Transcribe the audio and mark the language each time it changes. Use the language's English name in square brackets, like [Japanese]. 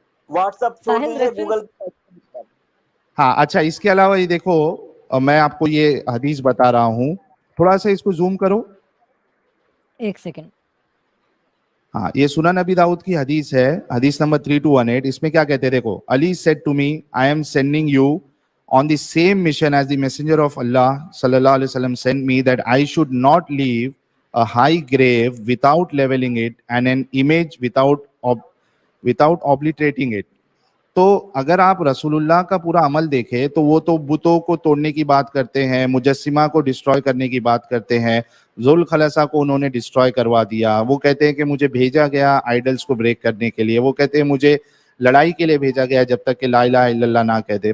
[Hindi] WhatsApp छोड़ साहिल दीजिए, reference Google. हाँ अच्छा, इसके अलावा ये देखो, मैं आपको ये हदीस बता रहा हूँ, थोड़ा सा इसको जूम करो। एक सेकंड। हाँ, ये सुनन नबी दाऊद की हदीस है, हदीस नंबर 3218। इसमें क्या कहते हैं देखो, [English] Ali said to me, I am sending you on the same mission as the messenger of Allah sallallahu alaihi wasallam sent me, that I should not leave a high grave without leveling it and an image without obliterating it. [Hindi] तो अगर आप रसूलुल्लाह का पूरा अमल देखें तो वो तो बुतों को तोड़ने की बात करते हैं, मुजस्सिमा को डिस्ट्रॉय करने की बात करते हैं, जुल खलसा को उन्होंने डिस्ट्रॉय करवा दिया। वो कहते हैं कि मुझे भेजा गया आइडल्स को ब्रेक करने के लिए, वो कहते हैं मुझे लड़ाई के लिए भेजा गया जब तक कि ला इलाहा इल्लल्लाह ना कह दे।